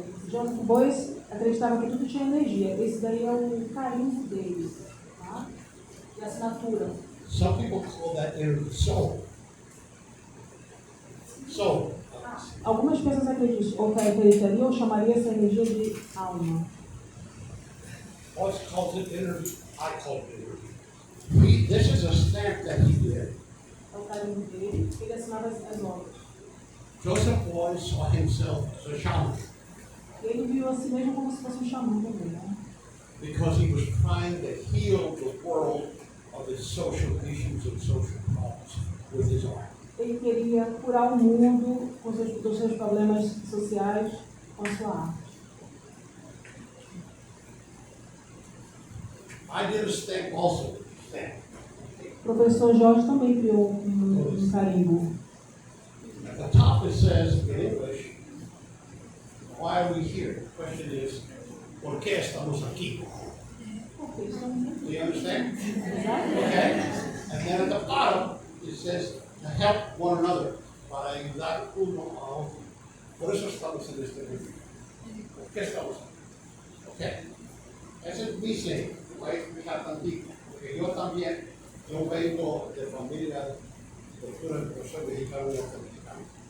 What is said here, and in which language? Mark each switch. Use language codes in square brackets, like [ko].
[pt] Joseph Boyce acreditava que tudo tinha energia. Esse daí é o carimbo dele, tá? E a assinatura. [en] Some people call that energy soul. Soul. [pt] Algumas pessoas acreditariam ou chamariam essa energia de alma. [en] Boyce calls it energy. I call it energy. This is a stamp that he did. [pt] É o carimbo dele, ele assinava as obras. [en] Joseph Boyce saw himself as a shaman [pt] Ele viu a si mesmo como se fosse um xamã também, né? [en] because he was trying to heal the world of its social issues and social problems with his art. [pt] Ele queria curar o mundo dos seus problemas sociais com a sua arte. [en] I did a stamp also. Stamp. [pt] O professor Jorge também criou um carimbo. [en] At the top it says in English, why are we here? The question is, [es] ¿Por qué estamos aquí? [pt] Porque estamos aqui. [en] Do you understand? [pt] Exato? [en] Okay? And then at the bottom, it says to help one another. [es] Para ayudar uno a otro. Por eso estamos en este mundo. ¿Por qué estamos aquí? Okay? Ese es mi ser. Voy a explicar tantito. Porque yo también, yo vengo de familia de cultura, pero soy mexicano y norteamericano.